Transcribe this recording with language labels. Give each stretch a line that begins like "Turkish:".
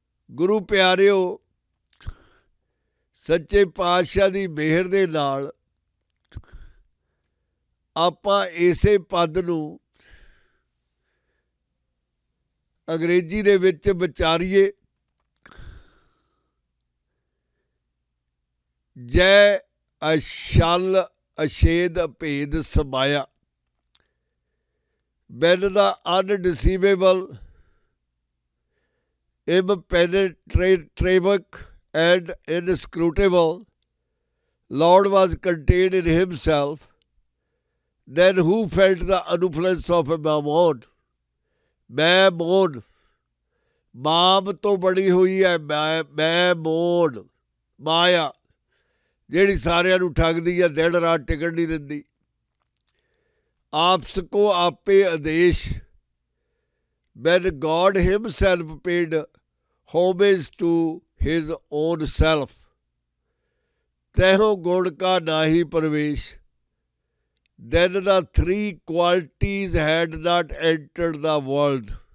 Punjabi: ਗੁਰੂ ਪਿਆਰਿਓ, ਸੱਚੇ ਪਾਤਸ਼ਾਹ ਦੀ ਮਿਹਰ ਦੇ ਨਾਲ ਆਪਾਂ ਇਸੇ ਪਦ ਨੂੰ ਅੰਗਰੇਜ਼ੀ ਦੇ ਵਿੱਚ ਵਿਚਾਰੀਏ। ਜੈ ਅਛਲ ਅਛੇਦ ਭੇਦ ਸਮਾਇਆ, ਬਿਨ ਦਾ ਅਨਡਿਸੀਵੇਬਲ
English: impenetrable and inscrutable, Lord was contained in himself, then who felt the influence of a mammon?
Punjabi: Mammon, ਮਾਮ ਤੋਂ ਬਣੀ ਹੋਈ ਹੈ ਮੈਮੋਨ, ਮਾਇਆ, ਜਿਹੜੀ ਸਾਰਿਆਂ ਨੂੰ ਠੱਗਦੀ ਹੈ, ਦਿਨ ਰਾਤ ਟਿਕਣ ਨਹੀਂ ਦਿੰਦੀ। ਆਪਸ ਕੋ ਆਪੇ ਆਦੇਸ਼,
English: when God himself paid homage to his own self,
Punjabi: ਤੈਹੋਂ ਗੁਣ ਕਾ ਨਾਹੀ ਪ੍ਰਵੇਸ਼,
English: then the three qualities had not entered the world.